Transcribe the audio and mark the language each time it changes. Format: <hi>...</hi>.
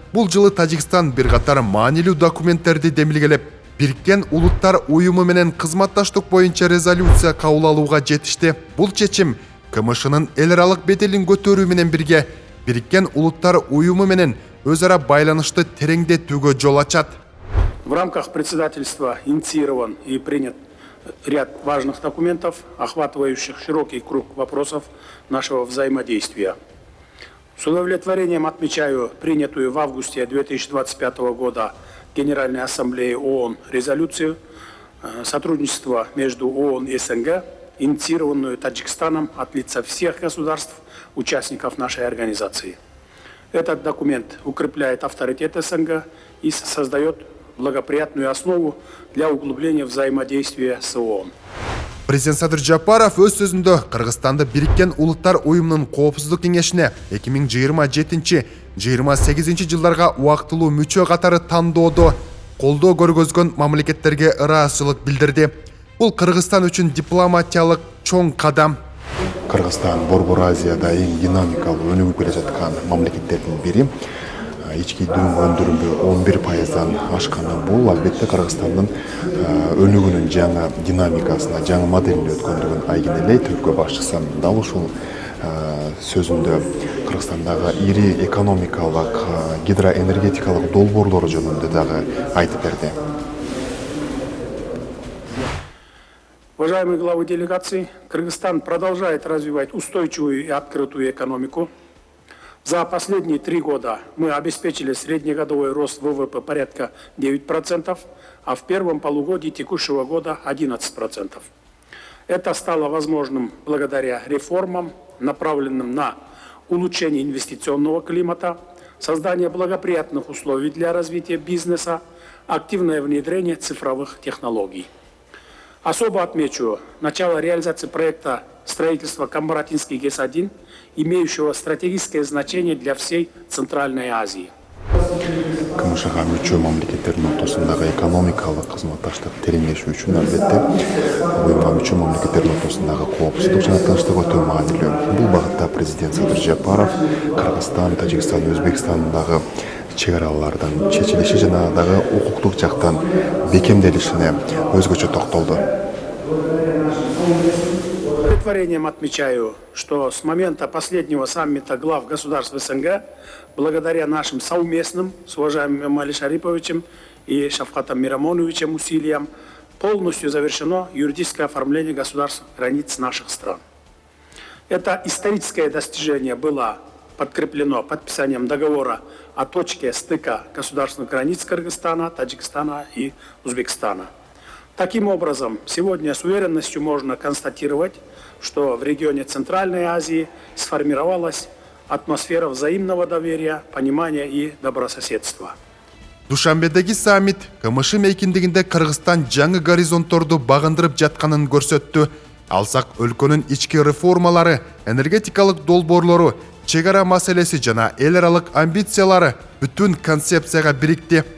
<ky>Бул жылы Тажикстан бир катар маанилүү документтерди демилгелеп, Бириккен Улуттар уюму менен кызматташтык боюнча резолюция кабыл алууга жетишти. Бул чечим КМШнын эл аралык беделин көтөрүү менен бирге Бириккен Улуттар уюму менен өз ара байланышты тереңдетүүгө жол ачат.</ky> <ru>В рамках председательства инициирован и принят ряд важных документов, охватывающих широкий круг вопросов нашего взаимодействия. С удовлетворением отмечаю принятую в августе 2025 года Генеральной Ассамблеей ООН резолюцию сотрудничества между ООН и СНГ, инициированную Таджикстаном от лица всех государств, участников нашей организации. Этот документ укрепляет авторитет СНГ и создает благоприятную основу для углубления взаимодействия с ООН.</ru> <ky>Президент Садыр Жапаров өз сөзүндө Кыргызстанды Бириккен Улуттар уюмунун коопсуздук кеңешине 2027-28 жылдарга убактылуу мүчө катары тандоодо колдоо көргөзгөн мамлекеттерге ыраазычылык билдирди. Бул Кыргызстан үчүн дипломатиялык чоң кадам. Кыргызстан Борбор Азияда эң динамикалуу өнүгүп келе жаткан мамлекеттердин бири. Ички дүйнө өндүрүмү 11%дан ашканы бул албетте Кыргызстандын өнүгүүнүн жаңы динамикасына, жаңы моделине өткөндүгүн айгинелейт. Өлкө башчысы дал ушул сөзүндө Кыргызстандагы ири экономикалык, гидроэнергетикалык долбоорлору жөнүндө дагы айтып берди.</ky> <ru>Уважаемые главы делегаций, Кыргызстан продолжает развивать устойчивую и открытую экономику. За последние 3 года мы обеспечили среднегодовой рост ВВП порядка 9%, а в первом полугодии текущего года 11%. Это стало возможным благодаря реформам, направленным на улучшение инвестиционного климата, создание благоприятных условий для развития бизнеса, активное внедрение цифровых технологий. Особо отмечу начало реализации проекта строительства Камбаратинский ГЭС-1, имеющего стратегическое значение для всей Центральной Азии.</ru> <ky>КМШга мүчө мамлекеттердин ортосундагы экономикалык кызматташтык тереңдешүү үчүн албетте уюмга мүчө мамлекеттердин ортосундагы коопсуздук жана тынчтык өтө маанилүү. Бул багытта президент Садыр Жапаров Кыргызстан, Тажикстан, Өзбекстандагы чек аралардын чечилиши жана дагы укуктук жактан бекемделишине өзгөчө токтолду.</ky> <ru>С удовлетворением отмечаю, что с момента последнего саммита глав государств СНГ, благодаря нашим совместным с уважаемым Эмомали Шариповичем и Шавкатом Мирамоновичем усилиям, полностью завершено юридическое оформление государств границ наших стран. Это историческое достижение было подкреплено подписанием договора о точке стыка государственных границ Кыргызстана, Таджикистана и Узбекистана. Таким образом, сегодня с уверенностью можно констатировать, что в регионе Центральной Азии сформировалась атмосфера взаимного доверия, понимания и добрососедства.</ru> <ky>Душанбедеги саммит КМШ мейкиндигинде Кыргызстан жаңы горизонтторду багындырып жатканын көрсөттү. Алсак өлкөнүн ички реформалары, энергетикалык долбоорлору, чек ара маселеси жана эл аралык амбициялары бүтүн концепцияга бирикти.</ky>